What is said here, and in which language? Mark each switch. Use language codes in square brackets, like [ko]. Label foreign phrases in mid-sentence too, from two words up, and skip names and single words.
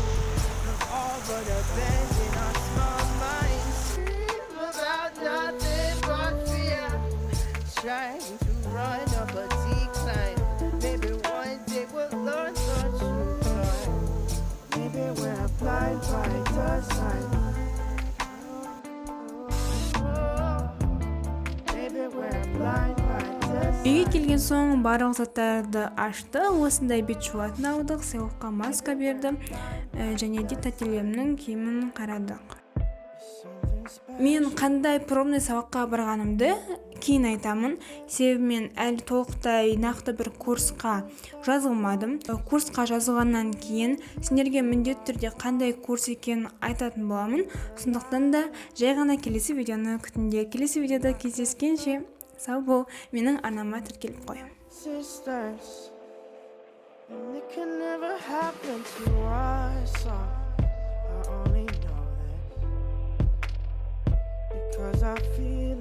[en] We've all but abandoned our small minds, dream about nothing but fear, trying to run up a decline. Maybe one day we'll learn the truth. Maybe we're blind by design. Maybe we're blind by design. [kk] Үйге келген соң барлық заттарды ашты. Осындай бет жуатын алдық, сыйлыққа маска бердім және де тәтелемнің киімін қарадық. Мен қандай пробный сабаққа барғанымды кейін айтамын. Себебі мен әлі толықтай нақты бір курсқа жазылмадым. Курсқа жазылғаннан кейін сендерге міндетті түрде қандай курс екенін айтатын боламын. Сондықтан да жай ғана келесі видеоны күтіңдер. Келесі видеода кездескенше сау бол. Менің арнама тіркеліп қой. [en] Sisters, and it can never happen to us. I only know this because I feel